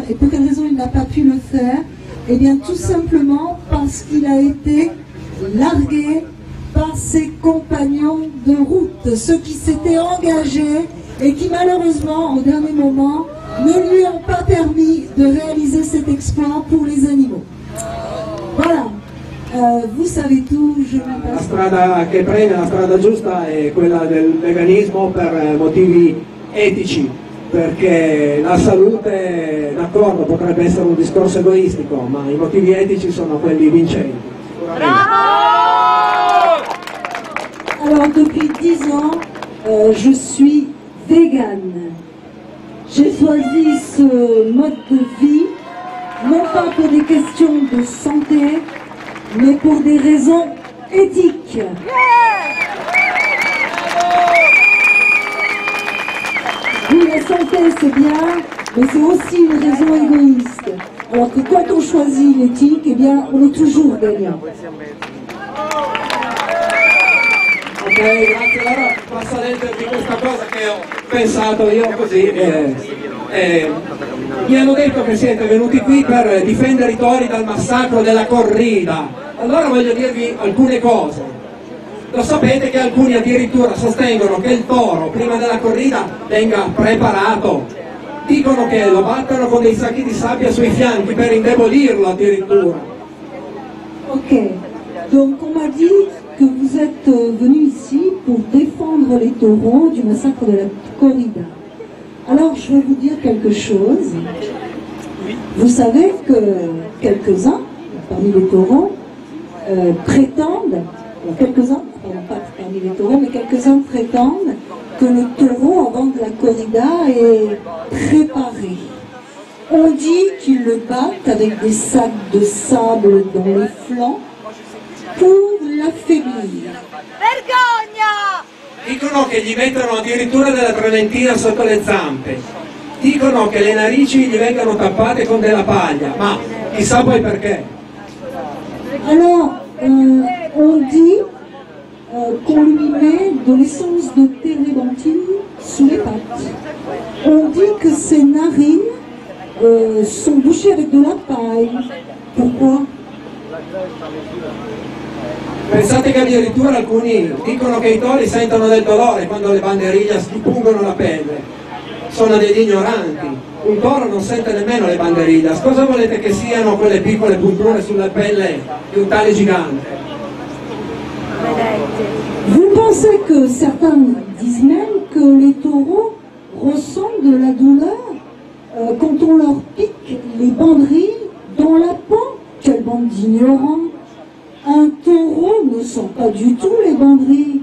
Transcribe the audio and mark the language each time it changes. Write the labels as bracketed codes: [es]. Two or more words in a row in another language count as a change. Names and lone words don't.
[fr] Et pour quelle raison il n'a pas pu le faire? Eh bien tout simplement parce qu'il a été largué par ses compagnons de route, ceux qui s'étaient engagés et qui malheureusement au dernier moment ne lui ont pas permis de réaliser cet exploit pour les animaux. Voilà. Vous savez tout, je vous [it] La strada che prende, la strada giusta è quella del veganismo per motivi etici. perché la salute, d'accordo, potrebbe essere un discorso egoistico, ma i motivi etici sono quelli vincenti. [fr] Alors depuis 10 ans, je suis végane. J'ai choisi ce mode de vie, non pas pour des questions de santé, mais pour des raisons éthiques. Oui, la santé c'est bien, mais c'est aussi une raison égoïste. Alors que quand on choisit l'éthique, eh bien, on est toujours gagnant. [it] Ok, grazie. Allora posso leggervi questa cosa che ho pensato io così. Mi hanno detto che siete venuti qui per difendere i tori dal massacro della corrida. Allora voglio dirvi alcune cose. Lo sapete che alcuni addirittura sostengono che il toro prima della corrida venga preparato. Dicono che lo battono con dei sacchi di sabbia sui fianchi per indebolirlo addirittura. [fr] Ok, donc on m'a dit que vous êtes venus ici pour défendre les taureaux du massacre de la corrida. Alors je vais vous dire quelque chose. Vous savez que quelques-uns, parmi les taureaux, prétendent, quelques-uns, pas parmi les taureaux, mais quelques-uns prétendent que le taureau avant de la corrida est préparé. On dit qu'ils le battent avec des sacs de sable dans les flancs pour l'affaiblir. [it] Vergogna! Dicono che gli mettono addirittura della trementina sotto le zampe. Dicono che le narici gli vengano tappate con della paglia, ma chissà poi perché. [fr] Alors, on dit qu'on lui met de l'essence de térébenthine sous les pattes. On dit que ses narines sont bouchées avec de la paille. Pourquoi? [it] Pensate che addirittura alcuni dicono che i tori sentono del dolore quando le banderiglie si pungono la pelle. Sono degli ignoranti. Un toro non sente nemmeno le banderiglie. Cosa volete che siano quelle piccole punture sulla pelle di un tale gigante? [fr] Vous pensez que certains disent même que les taureaux ressentent de la douleur quand on leur pique les banderilles dans la peau? Quelle bande d'ignorants! Un taureau ne sent pas du tout les banderilles.